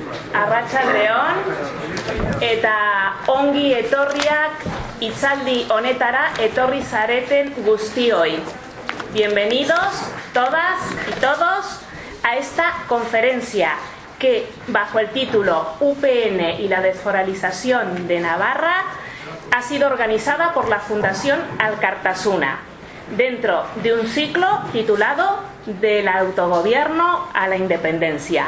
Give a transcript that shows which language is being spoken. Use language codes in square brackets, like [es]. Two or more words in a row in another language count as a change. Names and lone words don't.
[eu] Arratsaldeon eta ongi etorriak hitzaldi honetara etorri zareten guztioi. [es] Bienvenidos todas y todos a esta conferencia que, bajo el título UPN y la desforalización de Navarra, ha sido organizada por la Fundación Alkartasuna, dentro de un ciclo titulado Del autogobierno a la independencia.